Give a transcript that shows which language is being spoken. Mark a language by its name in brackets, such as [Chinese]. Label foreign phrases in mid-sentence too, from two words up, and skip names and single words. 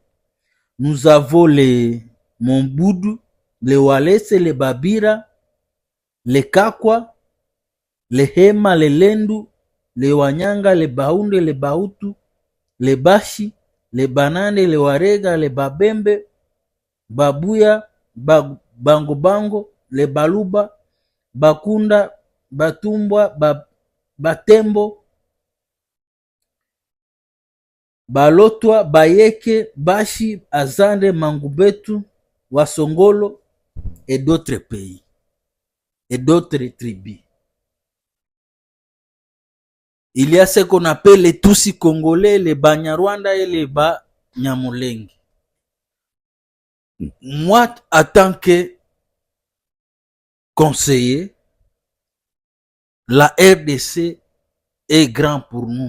[French] Nous avons les Mombudu, les Walese, les Babira, les Kakwa, les Hema, les Lendu, les Wanyanga, les Baounde, les Bautu, les Bashi, les Banane, les Warega, les Babembe, Babuya, Bango Bango, les Baluba, Bakunda, Batumbwa, Batembo, Balotwa, Bayeke, Bashi, Azande, Mangubetu, Wasongolo et d'autres pays et d'autres tribus. Il y a ce qu'on appelle les Tutsi congolais, les Banyarwanda et les Banyamulenge. Moi, en tant que conseiller, la RDC est grand pour nous.